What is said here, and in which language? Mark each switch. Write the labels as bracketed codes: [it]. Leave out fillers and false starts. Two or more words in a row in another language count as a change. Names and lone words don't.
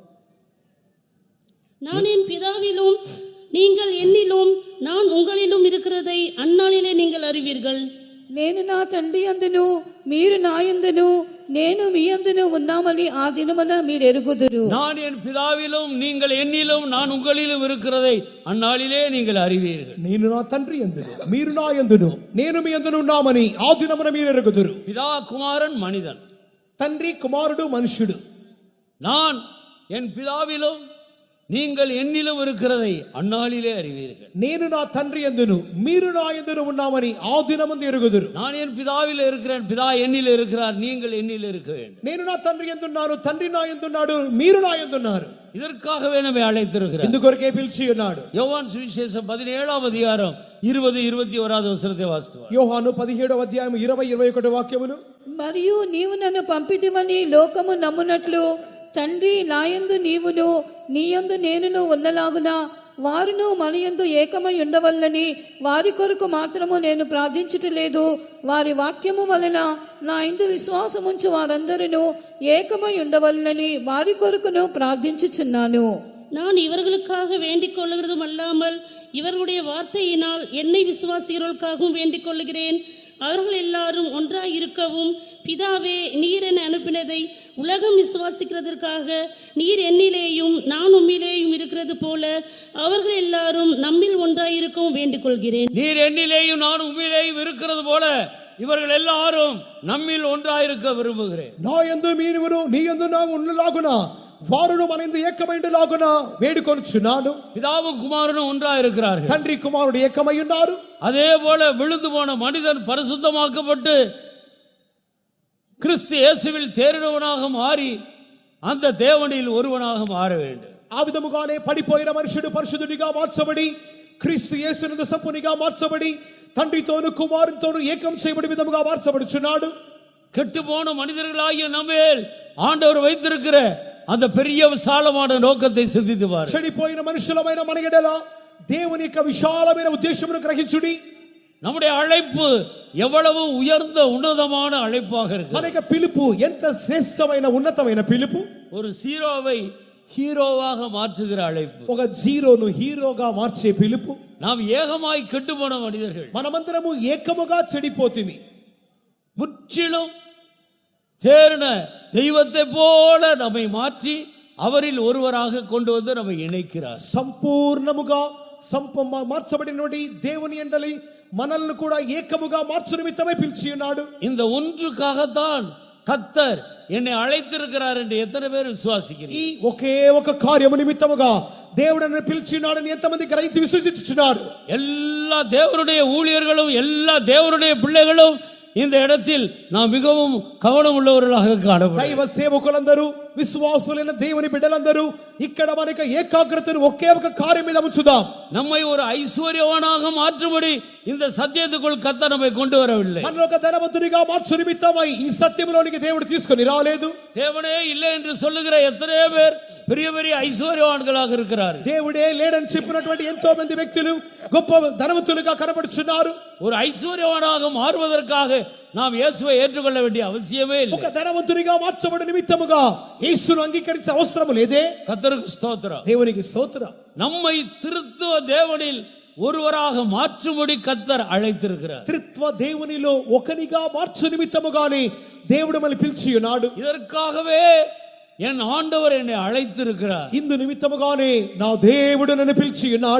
[ta] நான் என் பிதாவிலும் நீங்கள் என்னிலும் நான் உங்களிலும் இருக்கிறதை அந்நாளிலே நீங்கள் அறிவீர்கள். [te] నేను నా తండ్రి అందును మీరు నా యందును నేను మీ యందును ఉన్నామని ఆ దినమున మీరు ఎరుగుదురు. [ta] நான் என் பிதாவிலும் நீங்கள் என்னிலும் நான் உங்களிலும் இருக்கிறதை அந்நாளிலே நீங்கள் அறிவீர்கள். [te] నేను నా తండ్రి యందును మీరు నా యందును నేను మీ యందును ఉన్నామని ఆ దినమున మీరు ఎరుగుదురు. [ta] பிதா குமாரன் மனிதன், [te] తండ్రి కుమారుడు మనుష్యుడు. [ta] நான் என் பிதாவிலும் நீங்கள் என்னிலும் இருக்கிறதை அந்நாளிலே அறிவீர்கள். [te] నేను నా తండ్రి యందును మీరు నా యందును ఉన్నామని ఆ దినమందు ఎరుగుదురు. [ta] நான் என் பிதாவிலே இருக்கிறேன், பிதா என்னில் இருக்கிறார், நீங்கள் என்னில் இருக்க வேண்டும். [te] నేను నా తండ్రి యందున్నాను తండ్రి నా యందున్నాడు మీరు నా యందున్నారు. [ta] இதற்காகவே நம்மை அழைத்திருக்கிறார். [te] ఇందుకొరకే పిలిచి ఉన్నాడు. [ta] யோவான் சுவிசேஷம் 17ஆம் அதிகாரம் 20-21வது வசனத்தை வாசித்துவார். [te] యోహాను 17వ అధ్యాయం 20-21 వాక్యములు. మరియు నీవు నన్ను పంపితివని లోకము నమ్మునట్లు తండ్రి నాయందు నీవును నీయందు నేనును ఉన్నలాగున వారును మనయందు ఏకమై ఉండవల్లని వారి కొరకు మాత్రము నేను ప్రార్థించుటలేదు. వారి వాక్యము వలన నా యందు విశ్వాసముంచు వారందరూ ఏకమై ఉండవల్లని వారి కొరకును ప్రార్థించుచున్నాను. [ta] நான் இவர்களுக்காக வேண்டிக் கொள்ளுகிறதும் அல்லாமல் இவர்களுடைய வார்த்தையினால் என்னை விசுவாசிகளுக்காகவும் வேண்டிக் கொள்ளுகிறேன். அவர்கள் எல்லாரும் ஒன்றாய் இருக்கவும் பிதாவே நீர் என்னை அனுப்பினதை உலகம் விசுவாசிக்கிறதற்காக நீர் என்னிலேயும் நான் உம்மிலேயும் இருக்கிறது போல அவர்கள் எல்லாரும் நம்மில் ஒன்றாய் இருக்கவும் வேண்டிக் கொள்கிறேன். நீர் என்னிலேயும் நான் உம்மிலேயும் இருக்கிறது போல இவர்கள் எல்லாரும் நம்மில் ஒன்றாயிருக்க விரும்புகிறேன். [te] నా యందు మీరును నీ యందు నా ఉన్నలాగున వారును మన యందు ఏకమైండులాగున వేడుకొనుచున్నాను. [ta] பிதாவும் குமாரனும் ஒன்றாயிருக்கிறார்கள். [te] తండ్రి కుమారుడు ఏకమై ఉన్నారు. [ta] அதே போல விழுந்து போன மனிதன் பரிசுத்தமாக்கப்பட்டு கிறிஸ்து இயேசுவில் தேறினவனாக மாறி அந்த தேவனில் ஒருவனாக மாற வேண்டும். [te] ఆ విధముగానే పడిపోయిన మనుషుడు పరిశుద్ధుడిగా మార్చబడి క్రీస్తు యేసునందు సంపూర్ణంగా మార్చబడి తండ్రితోను కుమారునితోను ఏకం చేయబడి విధముగా మార్చబడుచున్నాడు. [ta] கெட்டு போன மனிதர்களாகிய நம்மேல் ஆண்டவர் வைத்திருக்கிற அந்த பெரிய விசாலமான நோக்கத்தை சிந்தித்து பாருங்கள். [te] చెడిపోయిన మనుషులమైన మన ఎడల దేవుని యొక్క విశాలమైన ఉద్దేశమును గ్రహించుడి. [ta] நம்முடைய அழைப்பு எவ்வளவு உயர்ந்த உன்னதமான அழைப்பாக இருக்கு. [te] మన యొక్క పిలుపు ఎంత శ్రేష్టమైన ఉన్నతమైన పిలుపు. [ta] ஒரு ஜீரோவை ஹீரோவாக மாற்றுகிற அழைப்பு. [te] ఒక జీరోను హీరోగా మార్చే పిలుపు. [ta] நாம் ஏகமாய் கெட்டு போன மனிதர்கள், [te] మనమందరము ఏకముగా చెడిపోతిమి. [ta] முற்றிலும் தேறின தெய்வத்தை போல நம்மை மாற்றி அவரில் ஒருவராக கொண்டு வந்து நம்மை இணைக்கிறார். [te] సంపూర్ణముగా మార్చబడినటువంటి దేవుని యందలి మనల్ని కూడా ఏకముగా మార్చు నిమిత్తమై పిలిచి ఉన్నాడు. [ta] இந்த ஒன்றுக்காகத்தான் கர்த்தர் என்னை அழைத்திருக்கிறார் என்று எத்தனை பேர் விசுவாசிக்கிறீர்கள்? [te] ఈ ఒకే ఒక కార్యము నిమిత్తముగా దేవుడు నన్ను పిలిచినాడని ఎంతమంది గ్రహించి విశ్వసించుచున్నారు? [ta] எல்லா தேவனுடைய ஊழியர்களும் எல்லா தேவனுடைய பிள்ளைகளும் இந்த இடத்தில் நாம் மிகவும் கவனம் உள்ளவர்களாக காணப்படுகிறோம். [te] దైవ సేవకులందరూ విశ్వాసులైన దేవుని బిడ్డలందరూ ఇక్కడ మనకు ఏకాగ్రతను ఒకే ఒక కార్యం మీద ఉంచుదాం. [ta] நம்மை ஒரு ஐஸ்வர்யவானாக மாற்றும்படி இந்த சத்தியத்துக்குள் கர்த்தர் நம்மை கொண்டு வரவில்லை. [te] మనలో ఒక ధనవంతునిగా మార్చు నిమిత్తమై ఈ సత్యంలోనికి దేవుడు తీసుకొని రాలేదు. [ta] தேவனே இல்லை என்று சொல்லுகிற எத்தனையோ பேர் பெரிய பெரிய ஐஸ்வர்யவான்களாக இருக்கிறார்கள். [te] దేవుడే లేడని చెప్పినటువంటి ఎంతో మంది వ్యక్తులు గొప్ప ధనవంతులుగా కనబడుచున్నారు. [ta] ஒரு ஐஸ்வர்யவானாக மாறுவதற்காக நாம் இயேசுவை ஏற்றுக்கொள்ள வேண்டிய அவசியமே இல்லை. [te] ఒక ధనవంతునిగా మార్చబడిన నిమిత్తముగా యేసును అంగీకరించే అవసరం లేదే. [ta] கர்த்தருக்கு ஸ்தோத்திரம். [te] దేవునికి స్తోత్రం. [ta] நம்மை திருத்துவ தேவனில் ஒருவராக மாற்றும்படி கர்த்தர் அழைத்திருக்கிறார். [te] త్రిత్వ దేవునిలో ఒకనిగా మార్చు నిమిత్తముగానే దేవుడు మనల్ని పిలిచి ఉన్నాడు. [ta] இதற்காகவே என் ஆண்டவர் என்னை அழைத்திருக்கிறார். [te] ఇందు నిమిత్తముగానే నా దేవుడు నన్ను పిలిచి ఉన్నాడు.